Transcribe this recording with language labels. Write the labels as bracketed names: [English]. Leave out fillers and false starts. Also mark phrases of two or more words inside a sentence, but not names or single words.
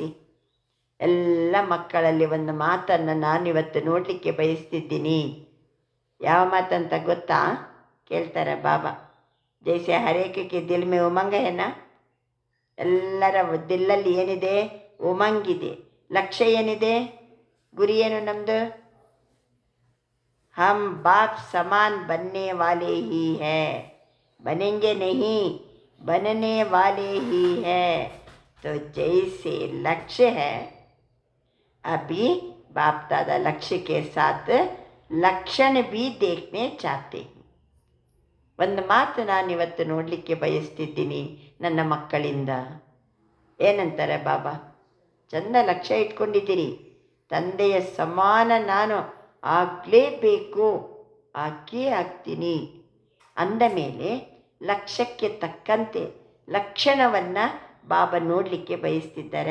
[Kannada] ಎಲ್ಲ ಮಕ್ಕಳಲ್ಲಿ ಒಂದು ಮಾತನ್ನು ನಾನಿವತ್ತು ನೋಡಲಿಕ್ಕೆ ಬಯಸ್ತಿದ್ದೀನಿ. ಯಾವ ಮಾತಂತ ಗೊತ್ತಾ? ಕೇಳ್ತಾರೆ ಬಾಬಾ. [Hindi] जैसे हरेक के दिल में उमंग है ना, [Kannada] ಎಲ್ಲರ ದಿಲ್ಲಲ್ಲಿ ಏನಿದೆ? ಉಮಂಗಿದೆ. ಲಕ್ಷ್ಯ ಏನಿದೆ? ಗುರಿ ಏನು ನಮ್ಮದು? [Hindi] हम बाप समान बनने वाले ही है, बनेंगे नहीं, बनने वाले ही है. तो जैसे लक्ष्य है, अभी बाप दादा लक्ष्य के साथ लक्षण भी देखने चाहते हैं. [Kannada] ಒಂದು ಮಾತು ನಾನಿವತ್ತು ನೋಡಲಿಕ್ಕೆ ಬಯಸ್ತಿದ್ದೀನಿ ನನ್ನ ಮಕ್ಕಳಿಂದ. ಏನಂತಾರೆ ಬಾಬಾ? ಚಂದ ಲಕ್ಷ್ಯ ಇಟ್ಕೊಂಡಿದ್ದೀರಿ, ತಂದೆಯ ಸಮಾನ ನಾನು ಆಗಲೇಬೇಕು, ಆಗೇ ಆಗ್ತೀನಿ ಅಂದ ಮೇಲೆ ಲಕ್ಷ್ಯಕ್ಕೆ ತಕ್ಕಂತೆ ಲಕ್ಷಣವನ್ನು ಬಾಬಾ ನೋಡಲಿಕ್ಕೆ ಬಯಸ್ತಿದ್ದಾರೆ.